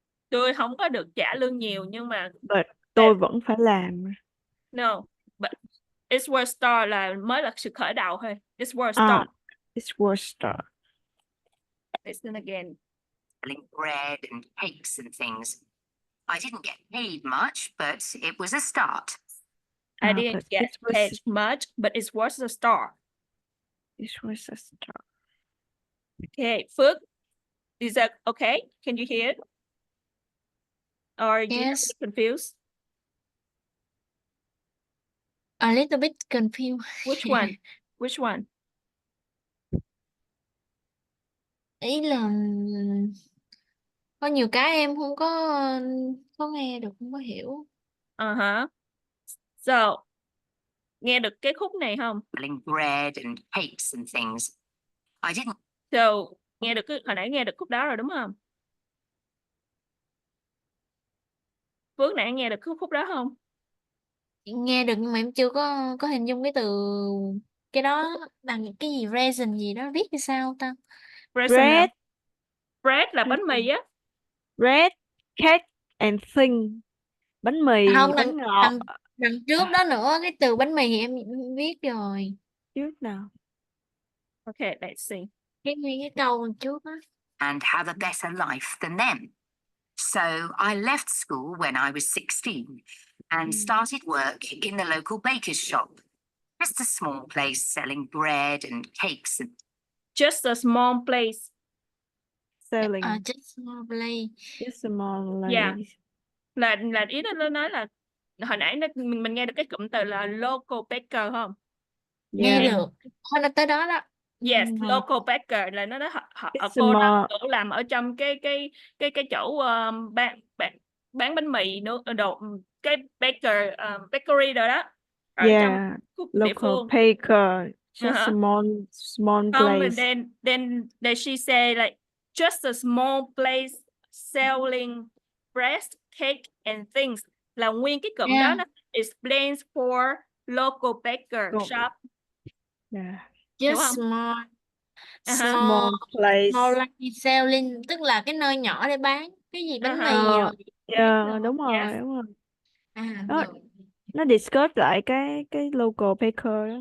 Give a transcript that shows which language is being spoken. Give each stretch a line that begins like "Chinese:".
Vietnamese: Tôi không có được trả lương nhiều nhưng mà But tôi vẫn phải làm.
English: no, but it was start
Vietnamese: là mới là sự khởi đầu thôi.
English: It was start. It was start. Listen again. Selling bread and cakes and things. I didn't get paid much, but it was a start. I didn't get paid much, but it was a start. It was a start. Okay, Phước, is that okay? Can you hear it? Or are you Yes. confused? A little bit confused. Which one? Which one?
Vietnamese: Ý là có nhiều cái em không có nghe được, không có hiểu. So, nghe được cái khúc này không?
English: Selling bread and cakes and things. I didn't.
Vietnamese: So, nghe được hồi nãy nghe được khúc đó rồi đúng không? Phước nãy nghe được khúc đó không? Nghe được nhưng mà em chưa có hình dung cái từ cái đó bằng cái gì resin gì đó viết như sao ta?
English: Bread.
Vietnamese: Bread là bánh mì á.
English: Bread, cake and thing.
Vietnamese: Bánh mì, Không, bánh ngọt. đằng trước đó nữa, cái từ bánh mì thì em viết rồi. Trước nào?
English: Okay, let's see.
Vietnamese: Cái nguyên cái câu đằng trước á.
English: And have a better life than them. So I left school when I was 16 and started work in the local baker's shop. Just a small place selling bread and cakes. Just a small place. Selling. Just small place. Just a small place. Yeah.
Vietnamese: Là ý nó nói là hồi nãy mình nghe được cái cụm từ là local baker không? Nghe được. Thôi là tới đó đó. Yes, local baker là nó họ cô nó làm ở trong cái chỗ bán bánh mì nữa, đồ cái baker bakery rồi đó. Ở trong
English: local baker, just a small place. Then she say like just a small place selling bread, cake and things,
Vietnamese: là nguyên cái cụm đó nó
English: explains for local baker shop. Yeah. Just small place. Small like selling,
Vietnamese: tức là cái nơi nhỏ để bán cái gì bánh mì rồi. Yeah, đúng rồi,
English: yes.
Vietnamese: đúng rồi. Rồi. Nó discuss lại cái local baker đó.